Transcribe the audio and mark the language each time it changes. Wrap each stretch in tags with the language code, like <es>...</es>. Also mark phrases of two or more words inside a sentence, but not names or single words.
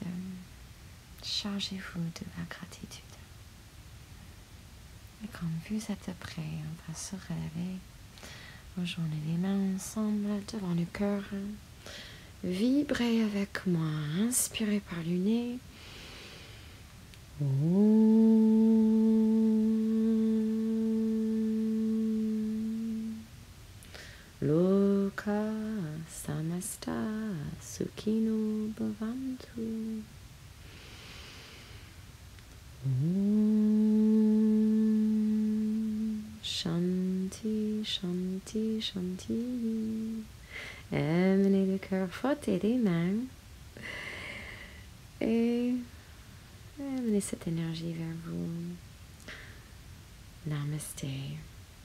<fr>Chargez-vous de la gratitude. Et quand vous êtes prêt, on va se relever. Rejoignez les mains ensemble devant le cœur. Vibrez avec moi. Inspirez par le nez.</fr> <sa>Loka samasta sukhino bhavantu. Shanti, shanti, shanti.</sa> <fr>Amenez le cœur, frottez les mains. Et amenez cette énergie vers vous. Namaste.</fr>